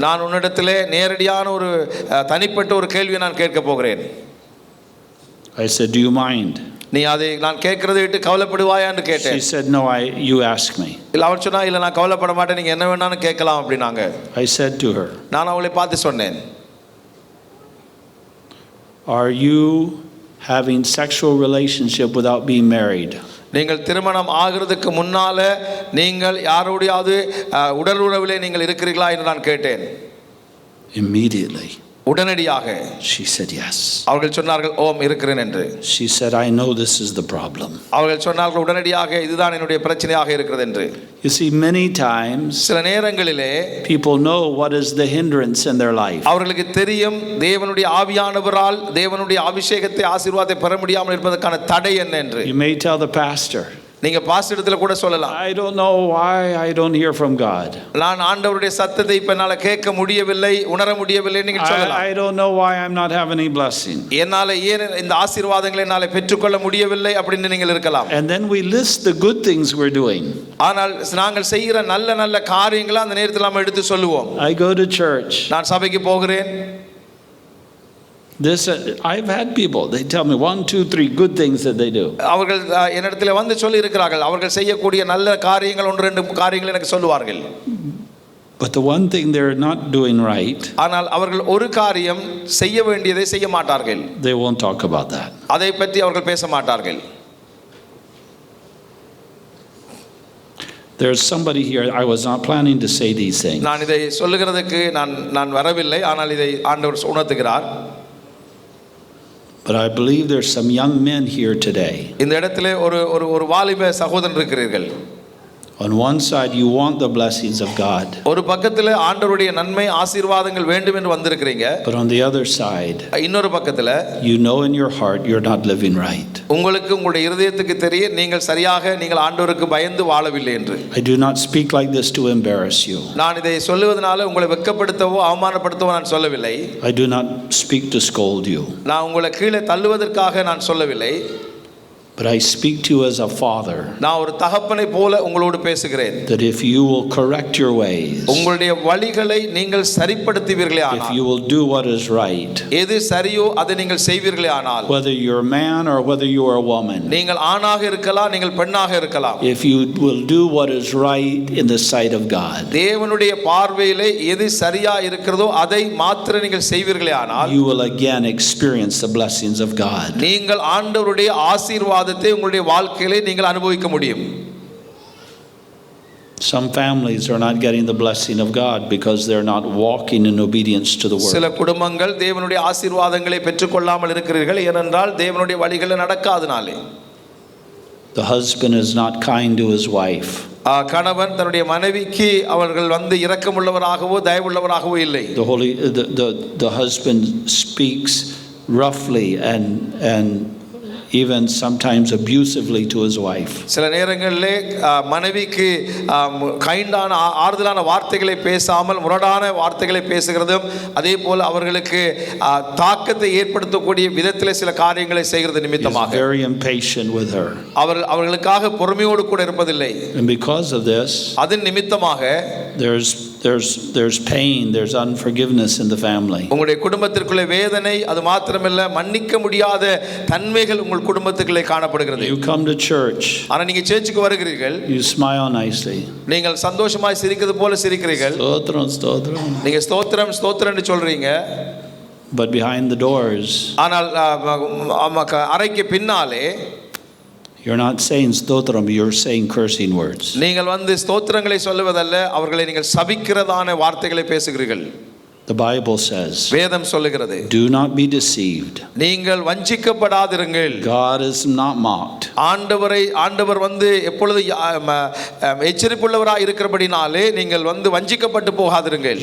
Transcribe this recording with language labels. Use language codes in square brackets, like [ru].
[ta] நான் உன்னிடத்திலே நேரடியான ஒரு தனிப்பட்ட ஒரு கேள்வியை நான் கேட்க போகிறேன். [en] I said, do you mind? [ta] நீ அதை நான் கேட்கறதை விட்டு கவலைப்படுவாயா என்று கேட்டேன். [en] She said, no, you ask me. [ta] இல்ல அவள் சொன்னா இல்ல நான் கவலைப்பட மாட்டேன், நீங்க என்ன வேணாலும் கேட்கலாம் அப்படினாங்க. [en] I said to her, [ta] நான் அவளை பார்த்து சொன்னேன், [en] are you having sexual relationship without being married? [ta] நீங்கள் திருமணம் ஆகிறதுக்கு முன்னால நீங்கள் யாரோடையாவது உடல் உறவிலே நீங்கள் இருக்கிறீர்களா என்று நான் கேட்டேன். [en] Immediately [ta] உடனடியாக [en] she said yes. [ta] அவர்கள் சொன்னார்கள் ஓம் இருக்கிறேன் என்று. [en] She said, I know this is the problem. [ta] அவர்கள் சொன்னார்கள் உடனடியாக இதுதான் என்னுடைய பிரச்சனையாக இருக்கிறது என்று. [en] You see, many times [ta] சில நேரங்களிலே [en] people know what is the hindrance in their life. [ta] அவர்களுக்கு தெரியும் தேவனுடைய ஆவியானவரால் தேவனுடைய அபிஷேகத்தை ஆசீர்வாதத்தை பெற முடியாமல் இருப்பதற்கான தடை என்ன என்று. [en] You may tell the pastor, [ta] நீங்க பாஸ்டர் இடத்துல கூட சொல்லலாம், [en] I don't know why I don't hear from God. [ta] நான் ஆண்டவருடைய சத்தத்தை இப்ப என்னால கேட்க முடியவில்லை, உணர முடியவில்லை நீங்க சொல்லலாம். [en] I don't know why I'm not having any blessing. [ta] என்னால ஏன் இந்த ஆசீர்வாதங்களை என்னால பெற்றுக்கொள்ள முடியவில்லை அப்படின்னு நீங்கள் இருக்கலாம். [en] And then we list the good things we're doing. [ta] ஆனால் நாங்கள் செய்கிற நல்ல நல்ல காரியங்களை அந்த நேரத்தில் நாம எடுத்து சொல்லுவோம். [en] I go to church. [ta] நான் சபைக்கு போகிறேன். [en] This I've had people, they tell me 1 2 3 good things that they do. [ta] அவர்கள் என்னிடத்தில் வந்து சொல்லி இருக்கிறார்கள், அவர்கள் செய்யக்கூடிய நல்ல காரியங்கள் 1 2 காரியங்களை எனக்கு சொல்லுவார்கள். [en] But the one thing they're not doing right, [ta] ஆனால் அவர்கள் ஒரு காரியம் செய்ய வேண்டியதை செய்ய மாட்டார்கள். [en] they won't talk about that. [ta] அதை பற்றி அவர்கள் பேச மாட்டார்கள். [en] There's somebody here, I was not planning to say these things. [ta] நான் இதை சொல்லுகிறதுக்கு நான் வரவில்லை, ஆனால் இதை ஆண்டவர் உணர்த்துகிறார். [en] But I believe there's some young men here today. [ta] இந்த இடத்திலே ஒரு வாலிப சகோதரன் இருக்கிறீர்கள். [en] On one side you want the blessings of God. [ta] ஒரு பக்கத்துல ஆண்டவருடைய நன்மை ஆசீர்வாதங்கள் வேண்டும் என்று வந்திருக்கிறீங்க. [en] But on the other side, [ta] இன்னொரு பக்கத்துல [en] you know in your heart you're not living right. [ta] உங்களுக்கு உங்களுடைய இருதயத்துக்கு தெரியும் நீங்கள் சரியாக நீங்கள் ஆண்டவருக்கு பயந்து வாழவில்லை என்று. [en] I do not speak like this to embarrass you. [ta] நான் இதை சொல்லுவதனால உங்களை வெட்கப்படுத்தவோ அவமானப்படுத்தவோ நான் சொல்லவில்லை. [en] I do not speak to scold you. [ta] நான் உங்களை கீழே தள்ளுவதற்காக நான் சொல்லவில்லை. [en] But I speak to you as a father. [ta] நான் ஒரு தகப்பனை போல உங்களோடு பேசுகிறேன். [en] That if you will correct your ways, [ta] உங்களுடைய வழிகளை நீங்கள் சரிப்படுத்துவீர்களே ஆனால், [en] if you will do what is right, [ta] எது சரியோ அதை நீங்கள் செய்வீர்களே ஆனால், [en] whether you're a man or whether you are a woman, [ta] நீங்கள் ஆணாக இருக்கலாம் நீங்கள் பெண்ணாக இருக்கலாம், [en] if you will do what is right in the sight of God, [ta] தேவனுடைய பார்வையிலே எது சரியா இருக்கிறதோ அதை மாத்திரம் நீங்கள் செய்வீர்களே ஆனால், [en] you will again experience the blessings of God. [ta] நீங்கள் ஆண்டவருடைய ஆசீர்வாதத்தை உங்களுடைய வாழ்க்கையிலே நீங்கள் அனுபவிக்க முடியும். [en] Some families are not getting the blessing of God because they're not walking in obedience to the word. [ta] சில குடும்பங்கள் தேவனுடைய ஆசீர்வாதங்களை பெற்றுக்கொள்ளாமல் இருக்கிறீர்கள் ஏனென்றால் தேவனுடைய வழிகளில் நடக்காதனாலே. [en] The husband is not kind to his wife. [ta] கணவன் தன்னுடைய மனைவிக்கு அவர்கள் வந்து இரக்கமுள்ளவராகவோ தயவுள்ளவராகவோ இல்லை. [en] The husband speaks roughly and even sometimes abusively to his wife. [ta] சில நேரங்களிலே மனைவிக்கு கைண்டான ஆறுதலான வார்த்தைகளை பேசாமல் முரடான வார்த்தைகளை பேசுகிறதும் அதே போல அவர்களுக்கு தாக்கத்தை ஏற்படுத்தக்கூடிய விதத்திலே சில காரியங்களை செய்கிறது நிமித்தமாக [en] very impatient with her. [ta] அவர்களுக்காக பொறுமையோடு கூட இருப்பதில்லை. [en] And because of this, [ta] அதன் நிமித்தமாக [en] there's pain, there's unforgiveness in the family. [ta] உங்களுடைய குடும்பத்திற்குள்ளே வேதனை, அது மாத்திரமல்ல மன்னிக்க முடியாத தன்மைகள் உங்கள் குடும்பத்துக்குள்ளே காணப்படுகிறது. [en] You come to church, [ta] ஆனா நீங்க சர்ச்சுக்கு வருகிறீர்கள், [en] you smile nicely, [ta] நீங்கள் சந்தோஷமாய் சிரிக்கிறது போல சிரிக்கிறீர்கள், ஸ்தோத்திரம் நீங்க ஸ்தோத்திரம் ஸ்தோத்திரம்னு சொல்றீங்க. [en] But behind the doors, [ta] ஆனால் அறைக்கு பின்னாலே [en] you're not saying stotram, you're saying cursing words. [ta] நீங்கள் வந்து ஸ்தோத்திரங்களை சொல்லுவதல்ல, அவர்களை நீங்கள் சபிக்கிறதான வார்த்தைகளை பேசுகிறீர்கள். [en] The Bible says, [ta] வேதம் சொல்லுகிறது, [en] do not be deceived. [ta] நீங்கள் வஞ்சிக்கப்படாதிருங்கள். [en] God is not mocked. [ta] ஆண்டவர் வந்து எப்பொழுது எச்சரிப்புள்ளவராய் இருக்கிறபடினாலே நீங்கள் வந்து வஞ்சிக்கப்பட்டு போகாதிருங்கள்.